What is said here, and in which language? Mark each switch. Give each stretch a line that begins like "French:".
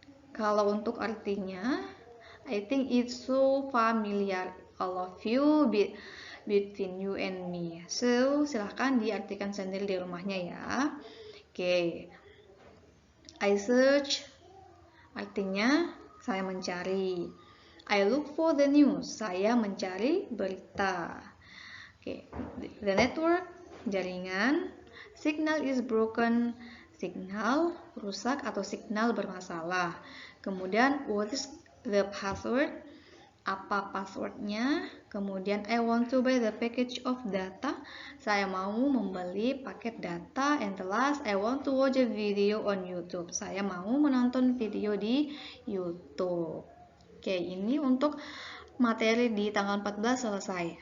Indonesian: Kalau untuk artinya,
English: I think it's so familiar, all of you, between you and me.
Indonesian: So, silahkan diartikan sendiri di rumahnya ya. Oke.
English: I search,
Indonesian: artinya saya mencari.
English: I look for the news,
Indonesian: saya mencari berita.
English: Oke. The network,
Indonesian: jaringan.
English: Signal is broken,
Indonesian: signal rusak atau signal bermasalah. Kemudian,
English: what is the password?
Indonesian: Apa passwordnya? Kemudian,
English: I want to buy the package of data.
Indonesian: Saya mau membeli paket data.
English: And the last, I want to watch a video on YouTube.
Indonesian: Saya mau menonton video di YouTube. Oke, ini untuk materi di tanggal 14 selesai.